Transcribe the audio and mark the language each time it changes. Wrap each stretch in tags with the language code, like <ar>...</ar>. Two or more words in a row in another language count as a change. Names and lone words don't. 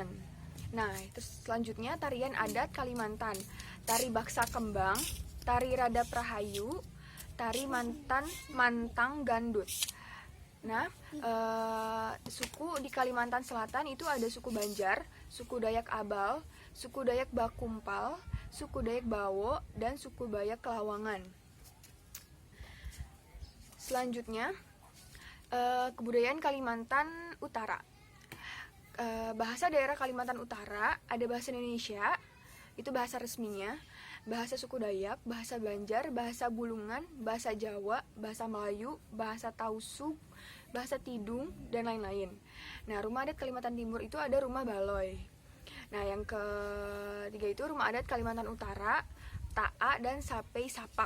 <id>Nah, terus selanjutnya tarian adat Kalimantan, tari Baksa Kembang, tari Rada Prahayu, tari Mantang Gandut. Nah, suku di Kalimantan Selatan itu ada suku Banjar, suku Dayak Abal, suku Dayak Bakumpal, suku Dayak Bawo, dan suku Dayak Kelawangan. Selanjutnya, kebudayaan Kalimantan Utara. Bahasa daerah Kalimantan Utara ada bahasa Indonesia, itu bahasa resminya, bahasa suku Dayak, bahasa Banjar, bahasa Bulungan, bahasa Jawa, bahasa Melayu, bahasa Tausug, bahasa Tidung, dan lain-lain. Nah, rumah adat Kalimantan Timur itu ada rumah Baloy. Nah, yang ketiga itu rumah adat Kalimantan Utara, Ta'a, dan Sapei Sapak.</id>